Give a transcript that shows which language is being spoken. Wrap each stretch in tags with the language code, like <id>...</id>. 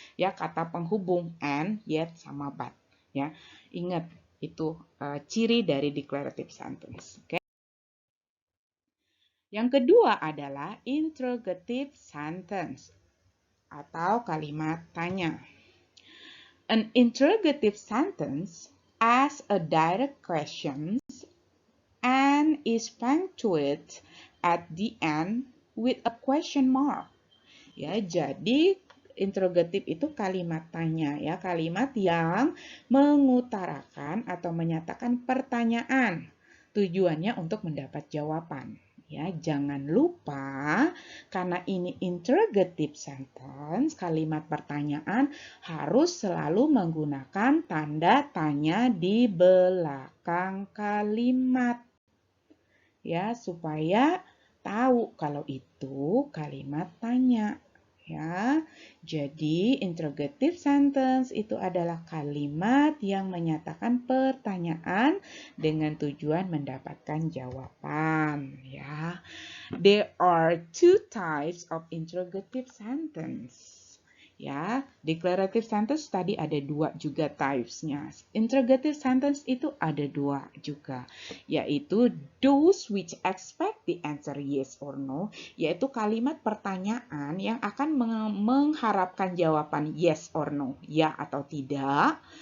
<id>Ya, kata penghubung and, yet sama but. Ya, ingat itu ciri dari declarative sentence. Oke. Yang kedua adalah interrogative sentence atau kalimat tanya.</id> <en>An interrogative sentence asks a direct question and is punctuated at the end with a question mark.</en> <id>Ya, jadi interrogatif itu kalimat tanya, ya, kalimat yang mengutarakan atau menyatakan pertanyaan. Tujuannya untuk mendapat jawaban. Ya, jangan lupa karena ini interrogative sentence, kalimat pertanyaan harus selalu menggunakan tanda tanya di belakang kalimat. Ya, supaya tahu kalau itu kalimat tanya. Ya, jadi interrogative sentence itu adalah kalimat yang menyatakan pertanyaan dengan tujuan mendapatkan jawaban.</id> <en>Ya, there are two types of interrogative sentence.</en> <id>Ya, declarative sentence tadi ada dua juga types-nya. Interrogative sentence itu ada dua juga, yaitu</id> <en>those which expect the answer yes or no,</en> <id>yaitu kalimat pertanyaan yang akan mengharapkan jawaban yes or no, ya atau tidak.</id>